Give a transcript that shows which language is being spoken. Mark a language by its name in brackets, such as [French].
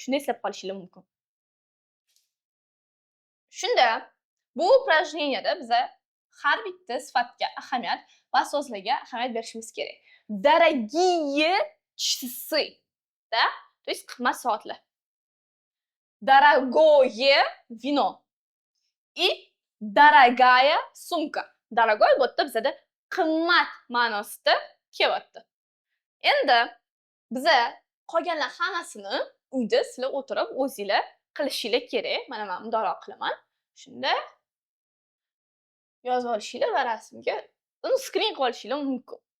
[Uzbek] Shunda eslab qolishinglar mumkin. Shunda bu упражнениеda biza har bitta sifatga ahamiyat va so'zlarga ahamiyat berishimiz kerak. [Russian] Дорогие часы, да? То есть [Uzbek] qimmat soatlar. [Russian] Дорогое вино и дорогая sumka. [Uzbek] Дорогой bu yerda bizada qimmat ma'nosida kelyapti. Endi biza qolganlar hammasini uyda sizlar o'tirib o'zingizlar qilishinglar kerak. Mana men mundoq qilaman. Shunda yozib olishinglar va rasmga uni screen qilib olishinglar mumkin.